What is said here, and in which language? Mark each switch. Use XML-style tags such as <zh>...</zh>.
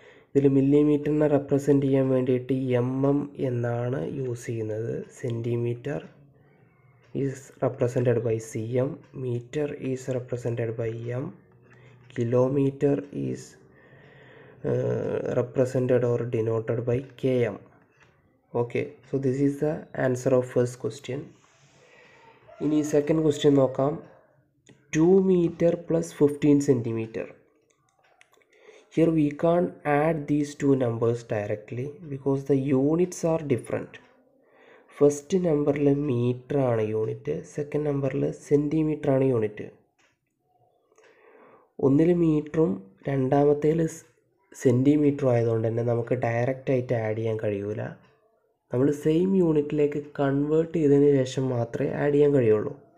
<ml>ഇതിൽ മില്ലിമീറ്ററിനെ റെപ്രസെൻ്റ് ചെയ്യാൻ വേണ്ടിയിട്ട് എന്നാണ് യൂസ് ചെയ്യുന്നത്.</ml> <en>Centimetre is represented by cm, metre is represented by m, kilometre is represented or denoted by km. Okay, so this is the answer of first question.</en> <ml>ഇനി second question നോക്കാം.</ml> <en>2 meter plus 15 centimeter. Here we can't add these two numbers directly because the units are different.</en> <ml>First നമ്പറിൽ metre ആണ് unit, second നമ്പറിൽ centimetre ആണ് unit. ഒന്നിൽ മീറ്ററും രണ്ടാമത്തേൽ സെൻറ്റിമീറ്ററും ആയതുകൊണ്ട് തന്നെ നമുക്ക് ഡയറക്റ്റായിട്ട് ആഡ് ചെയ്യാൻ കഴിയില്ല. നമ്മൾ സെയിം യൂണിറ്റിലേക്ക് കൺവേർട്ട് ചെയ്തതിന് ശേഷം മാത്രമേ ആഡ് ചെയ്യാൻ കഴിയുള്ളൂ.</ml>